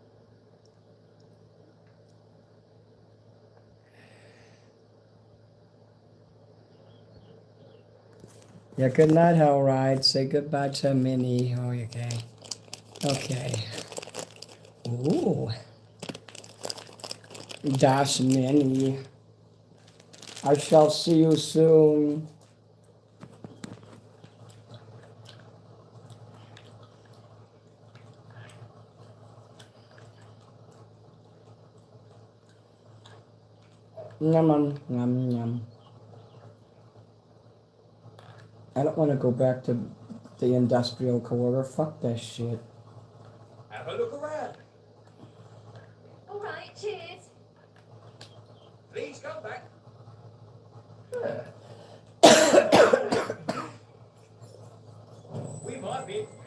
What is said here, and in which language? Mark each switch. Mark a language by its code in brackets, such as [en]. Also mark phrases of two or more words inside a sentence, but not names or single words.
[en] Yeah, good night, Hellride. Say goodbye to Minnie. Oh, okay. Okay. Ooh. Dash Minnie. I shall see you soon. Yum, yum, yum. I don't want to go back to the industrial quarter. Fuck that shit. Have a look around. All right, cheers. Please come back. We might be.